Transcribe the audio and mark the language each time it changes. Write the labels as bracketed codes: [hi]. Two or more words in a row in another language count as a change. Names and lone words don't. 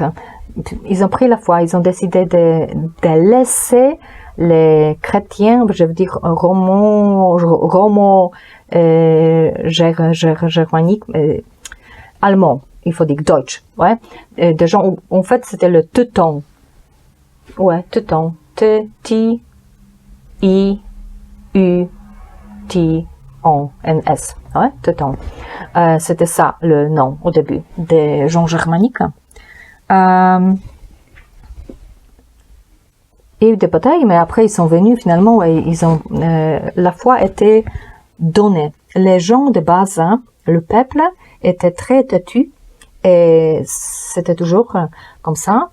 [fr] Ils ont pris la foi, ils ont décidé de laisser les chrétiens, je veux dire germanique, allemand, il faut dire Deutsch, ouais. Des gens, en fait, c'était le teuton. Ouais, teuton. T-I-U-T-O-N-S. Ouais, teuton. C'était ça le nom au début des gens germaniques. Il y a eu des batailles, mais après ils sont venus finalement et la foi était donnée. Les gens de base, le peuple, était très têtu et c'était toujours comme ça.